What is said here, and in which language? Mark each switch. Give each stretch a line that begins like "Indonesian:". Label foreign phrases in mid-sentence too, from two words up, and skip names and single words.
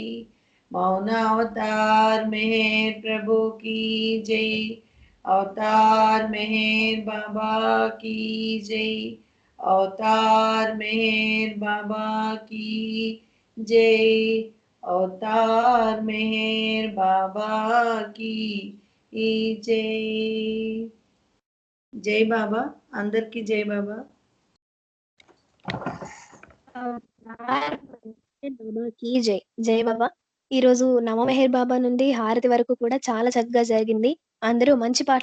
Hindi: मौन अवतार मेहर प्रभु की जय अवतार मेहर बाबा की जय अवतार मेहर बाबा की जय अवतार मेहर बाबा की जय जय बाबा अंदर की जय बाबा
Telugu: బాబాకి జై జై బాబా. ఈ రోజు నవ మెహర్ బాబా నుండి హారతి వరకు కూడా చాలా చక్కగా జరిగింది. అందరూ మంచి పాటలు